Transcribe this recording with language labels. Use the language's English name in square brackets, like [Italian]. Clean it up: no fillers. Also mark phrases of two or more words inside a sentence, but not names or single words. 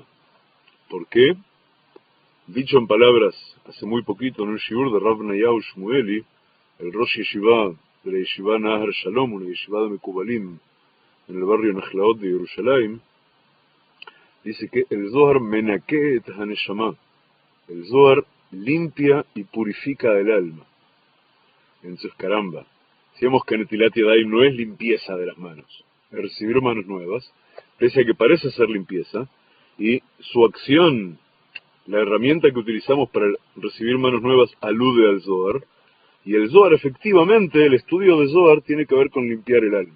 [Spanish] ¿Por qué? Dicho en palabras hace muy poquito en un shiur de Rav Nayahu Shmueli, el [Hebrew] ראש ישיבה [Spanish] de la Yeshiva Nahar Shalom, una Yeshiva de Mekubalim en el barrio Nachlaot de Jerusalén, dice que el Zohar [Hebrew] מנקה את הנשמה, [Spanish] el Zohar limpia y purifica el alma. Entonces, caramba, decíamos que [Hebrew] נטילת ידיים [Spanish] no es limpieza de las manos, es recibir manos nuevas, pese a que parece ser limpieza, y su acción, la herramienta que utilizamos para recibir manos nuevas, alude al Zohar, y el Zohar, efectivamente, el estudio de Zohar tiene que ver con limpiar el alma.